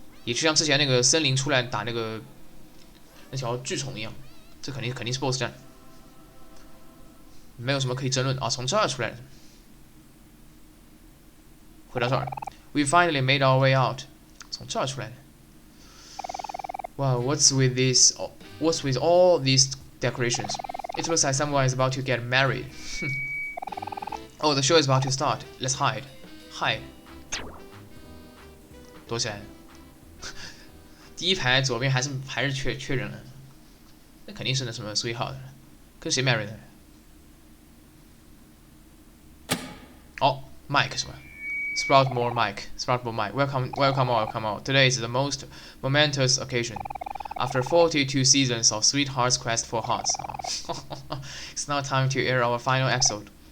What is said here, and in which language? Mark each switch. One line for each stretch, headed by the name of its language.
Chinese: 也就像之前那个森林出来打那条巨虫一样，这肯定是 BOSS 战，没有什么可以争论啊。从这儿出来的，回到这儿 ，
English: We finally made our way out，
Chinese: 从这儿出来的。
English: Wow, what's with this? What's with all these decorations? It looks like someone is about to get married. Oh, the show is about to start. Let's hide. Hide.
Chinese: 躲起来。第一排左边还是缺人了，那肯定是那什么sweetheart，跟谁 marry 的？哦 ，Mike 是吧 ？
English: Sproutmore Mike. Welcome all. Today is the most momentous occasion. After 42 seasons of Sweetheart's Quest for Hearts, it's now time to air our final episode.